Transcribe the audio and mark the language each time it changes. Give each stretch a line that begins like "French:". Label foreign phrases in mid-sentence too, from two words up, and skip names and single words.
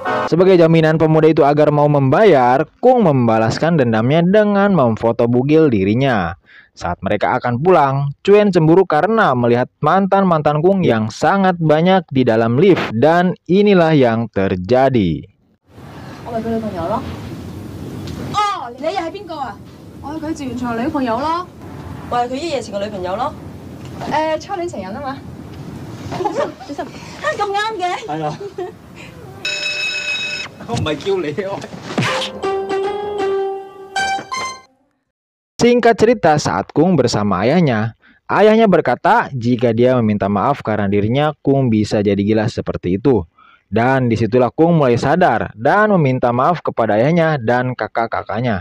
Indonesian: Sebagai jaminan pemuda itu agar mau membayar, Kung membalaskan dendamnya dengan memfoto bugil dirinya. Saat mereka akan pulang, Cuen cemburu karena melihat mantan-mantan Kung yang sangat banyak di dalam lift, dan inilah yang terjadi.
Cantonese: 我咪佢女朋友咯。哦，你又係邊個啊？我係佢自願場女朋友咯。我係佢一夜情嘅女朋友咯。初戀情人啊嘛。小心，咁啱嘅。係啊。我唔係叫你啊。
Indonesian: Singkat cerita, saat Kung bersama ayahnya berkata jika dia meminta maaf karena dirinya, Kung bisa jadi gila seperti itu. Dan disitulah Kung mulai sadar dan meminta maaf kepada ayahnya dan kakak-kakaknya.